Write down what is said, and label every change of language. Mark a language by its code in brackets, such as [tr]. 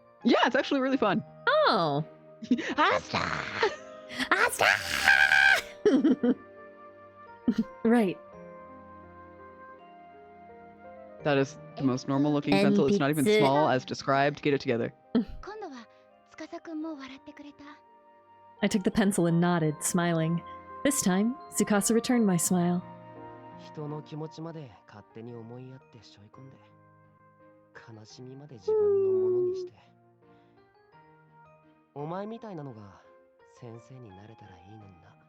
[en] Yeah, it's actually really fun. Oh. Asta! Asta! Right. That is the most normal looking pencil. It's not even small as described. Get it together. [ja] 今度は司くんも笑ってくれた。 [en] I took the pencil and nodded, smiling. This time, Tsukasa returned my smile. [ja] 人の気持ちまで勝手に思いやって背負い込んで、悲しみまで自分のものにして。お前みたいなのが先生になれたらいいのにな。